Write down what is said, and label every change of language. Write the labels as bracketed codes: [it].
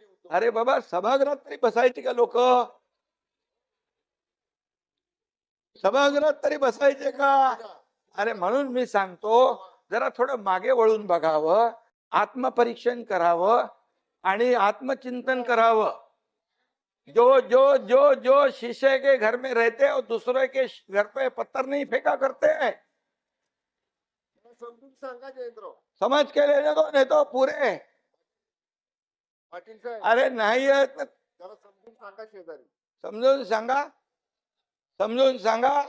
[mr] अरे बाबा, सभागृहात तरी बसायची का लोक? सभागृहात तरी बसायचे का? अरे म्हणून मी सांगतो, जरा थोडं मागे वळून बघावं, आत्मपरीक्षण करावं आणि आत्मचिंतन करावं. [hi] जो जो जो जो शीशे के घर में रहते और दूसरे के घर पे पत्थर नहीं फेंका करते हैं. [mr] समजून सांगा जयेंद्र. [hi] समज के लेने दो, नहीं तो पूरे. [mr] पाटील साहेब, अरे नाही आहेत ना, जरा समजून सांगा शेजारी. समजून सांगा, समजून सांगा.